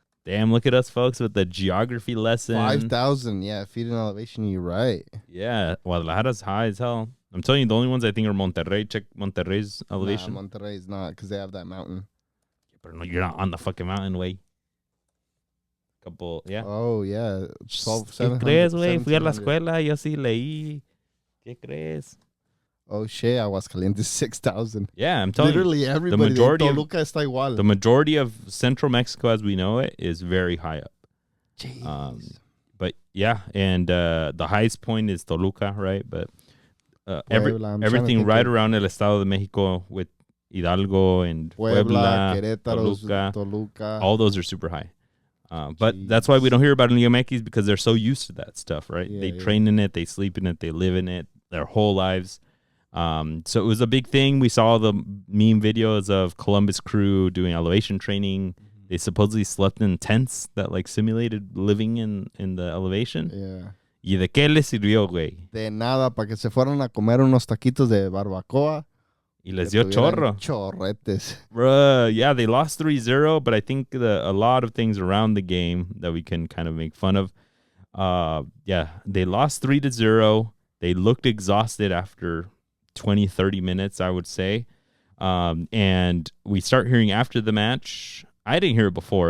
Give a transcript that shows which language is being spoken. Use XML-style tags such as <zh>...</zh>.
<en>Damn, look at us, folks, with the geography lesson. 5,000, feet in elevation, you're right. Yeah, Guadalajara's high as hell. I'm telling you, the only ones I think are Monterrey. Check Monterrey's elevation. Nah, Monterrey's not, because they have that mountain. But no, you're not on the fucking mountain, way. Couple, yeah. Oh, yeah.</en> <es>¿Qué crees, güey? Fui a la escuela, yo sí leí. ¿Qué crees?</es> <en>Oh, shit, Aguascalientes 6,000. Yeah, I'm telling Literally you. Everybody.</en> <es>Toluca está igual.</es> <en>The majority of central Mexico, as we know it, is very high up. Jeez. But, yeah, and the highest point is Toluca, right? But everything right around El Estado de Mexico with Hidalgo and Puebla, Querétaro, Toluca. All those are super high. But that's why we don't hear about it in Liga MX, because they're so used to that stuff, right? Yeah, they train in it, they sleep in it, they live in it their whole lives. So it was a big thing. We saw the meme videos of Columbus Crew doing elevation training. They supposedly slept in tents that like simulated living in the elevation. Yeah.</en> <es>¿Y de qué les sirvió, güey? De nada, para que se fueran a comer unos taquitos de barbacoa. Y les dio chorro. Chorretes.</es> <en>Bruh, yeah, they lost 3-0, but I think a lot of things around the game that we can kind of make fun of. Yeah, they lost 3-0. They looked exhausted after 20, 30 minutes, I would say. And we start hearing after the match, I didn't hear it before.</en>